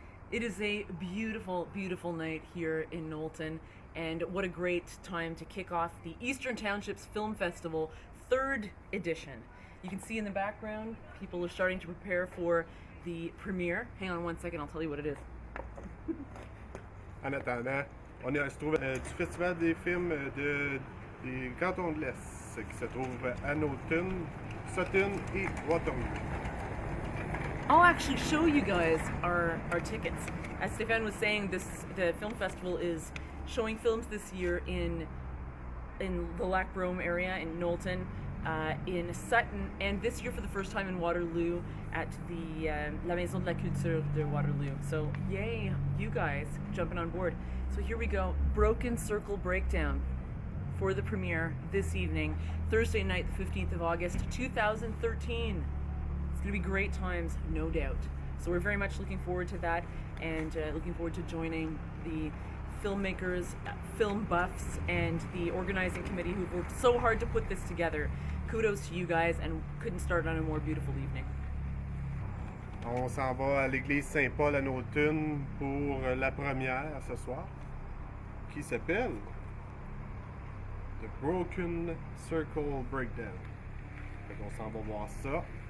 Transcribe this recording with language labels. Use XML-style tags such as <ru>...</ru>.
<en>It is a beautiful, beautiful night here in Knowlton, and what a great time to kick off the Eastern Townships Film Festival 3rd edition. You can see in the background, people are starting to prepare for the premiere. Hang on one second, I'll tell you what it is.</en> <fr>En attendant, on se trouve du Festival des films des cantons de l'Est, qui se trouve à Knowlton, Sutton et Waterloo.</fr> <en>I'll actually show you guys our tickets. As Stéphane was saying, the film festival is showing films this year in the Lac Brome area, in Knowlton, in Sutton, and this year for the first time in Waterloo at the La Maison de la Culture de Waterloo. So yay, you guys jumping on board. So here we go, Broken Circle Breakdown for the premiere this evening, Thursday night, the 15th of August, 2013. It's going to be great times, no doubt. So we're very much looking forward to that, and looking forward to joining the filmmakers, film buffs, and the organizing committee who've worked so hard to put this together. Kudos to you guys, and couldn't start on a more beautiful evening.</en> <fr>On s'en va à l'église Saint-Paul à Knowlton pour la première ce soir, qui s'appelle The Broken Circle Breakdown. Fait qu'on s'en va voir ça.</fr>